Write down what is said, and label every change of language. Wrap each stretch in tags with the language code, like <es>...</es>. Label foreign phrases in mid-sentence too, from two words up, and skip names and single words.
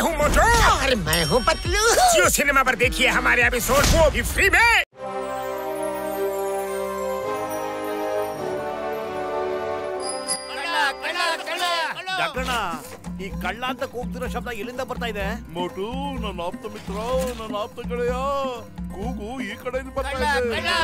<hi>मोटू। और मैं हूँ पतलू। जियो सिनेमा पर देखिए हमारे एपिसोड, वो भी फ्री में।</hi> <kn>ಡಾಕ್ಟರ್ನ ಈ ಕಳ್ಳ ಅಂತ ಕೂಗ್ತಿರೋ ಶಬ್ದ ಎಲ್ಲಿಂದ ಬರ್ತಾ ಇದೆ? ಮೋಟು, ನನ್ನ ಆಪ್ತ ಮಿತ್ರ, ನನ್ನ ಆಪ್ತ ಗೆಳೆಯ, ಕೂಗು ಈ ಕಡೆಯಿಂದ ಬರ್ತಾ ಇದೆ.</kn>